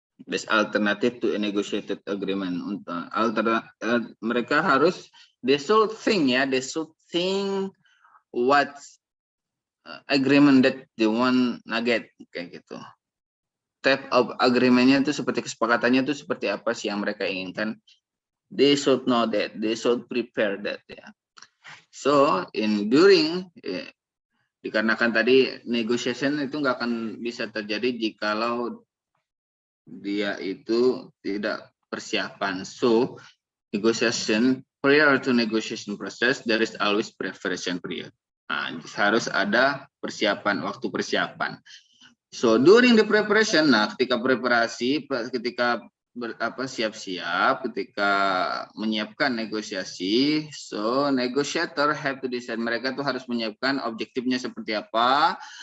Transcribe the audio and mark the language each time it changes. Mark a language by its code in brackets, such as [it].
[en] This alternative to a negotiated agreement. [id] Mereka harus, [en] they should think what agreement that they want get, [id] kayak gitu. Type of agreement-nya itu seperti kesepakatannya itu seperti apa sih yang mereka inginkan. [en] They should know that, they should prepare that ya. So during [id] dikarenakan tadi negotiation itu nggak akan bisa terjadi jikalau dia itu tidak persiapan. [en] So negotiation, prior to negotiation process, there is always preparation period. [id] Nah, harus ada persiapan, waktu persiapan. [en] So during the preparation, [id] nah ketika preparasi, ketika siap-siap, ketika menyiapkan negosiasi, [en] so negotiator have to decide, [id] mereka tuh harus menyiapkan objektifnya seperti apa,